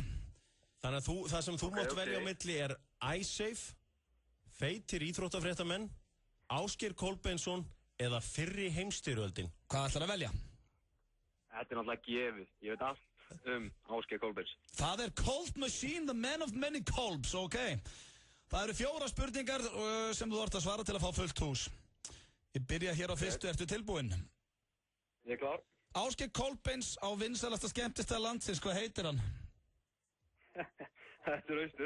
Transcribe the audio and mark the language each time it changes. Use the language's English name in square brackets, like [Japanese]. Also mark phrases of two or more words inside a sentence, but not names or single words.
[Icelandic] Þannig að það sem þú mátt velja á milli er iSafe, feitir íþróttafréttamenn, Ásgeir Kolbeinsson eða fyrri heimsstyrjöldin. Hvað ætlar að velja? Þetta er náttúrulega gefið. Ég veit allt Ásgeir Kolbeins. Það er [English] Cold Machine, the man of many colbs, ok. [Icelandic] Það eru 4 spurningar sem þú ert að svara til að fá fullt hús. Ég byrja hér á fyrstu, ertu tilbúinn? Ég er klár. Ásgeir Kolbeins á vinsælasta skemmtistað landsins, hvað heitir hann? Þetta er Austur.